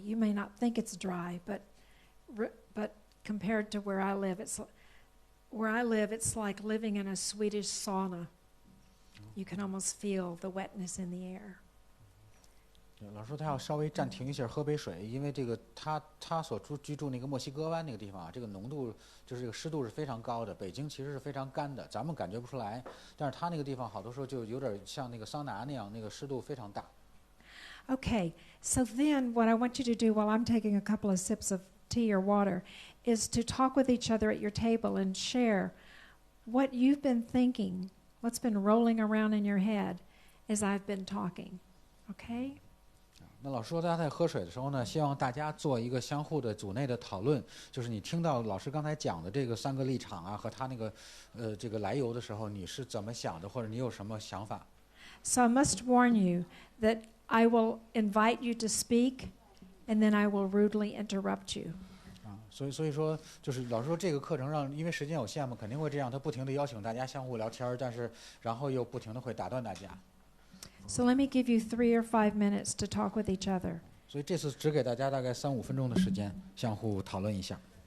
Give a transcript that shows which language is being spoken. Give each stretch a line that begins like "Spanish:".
English: You may not think it's dry, but compared to where I live, it's like living in a Swedish sauna. You can almost feel the wetness in the air.
Chinese: 老师说他要稍微暂停一下喝杯水，因为这个他所居住那个墨西哥湾那个地方啊，这个浓度就是这个湿度是非常高的。北京其实是非常干的，咱们感觉不出来，但是他那个地方好多时候就有点像那个桑拿那样，那个湿度非常大。
English: Okay, so then what I want you to do while I'm taking a couple of sips of tea or water is to talk with each other at your table and share what you've been thinking, what's been rolling around in your head as I've been talking. Okay?
Chinese: 那老师说，大家在喝水的时候呢，希望大家做一个相互的组内的讨论，就是你听到老师刚才讲的这个三个立场啊，和他那个这个来由的时候，你是怎么想的，或者你有什么想法？
English: So I must warn you that I will invite you to speak, and then I will rudely interrupt you.
Chinese: 所以说，就是老师说这个课程因为时间有限嘛，肯定会这样，他不停地邀请大家相互聊天，但是然后又不停地会打断大家。
English: So let me give you 3 or 5 minutes to talk with each other.
Chinese: 所以这次只给大家大概3-5分钟的时间，相互讨论一下。